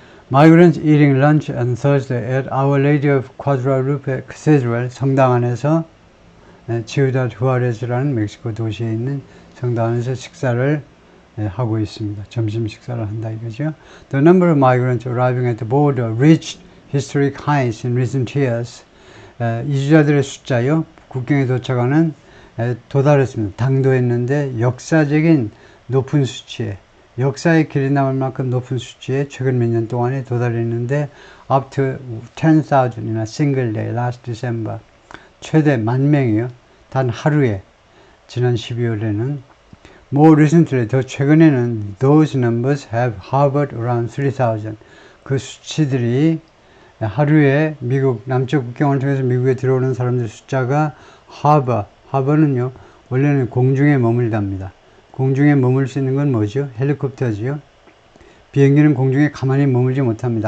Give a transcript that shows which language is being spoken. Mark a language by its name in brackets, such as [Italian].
[English] Migrants eating lunch on Thursday at Our Lady of Guadalupe Cathedral [Korean] 성당 안에서 치우다 후아레즈라는 멕시코 도시에 있는 성당 안에서 식사를 하고 있습니다. 점심 식사를 한다 이거죠. [English] The number of migrants arriving at the border reached historic heights in recent years. [Korean] 이주자들의 숫자요. 국경에 도착하는 도달했습니다. 당도했는데 역사적인 높은 수치에 역사의 길이 남을 만큼 높은 수치에 최근 몇 년 동안에 도달했는데 [English] up to 10,000 in a single day last December. [Korean] 최대 10,000명이요. 단 하루에 지난 12월에는 [English] more recently [Korean] 더 최근에는 [English] those numbers have hovered around 3,000. [Korean] 그 수치들이 하루에 미국 남쪽 국경을 통해서 미국에 들어오는 사람들 숫자가 하버는요 원래는 공중에 머물답니다. 공중에 머물 수 있는 건 뭐죠? 헬리콥터지요. 비행기는 공중에 가만히 머물지 못합니다.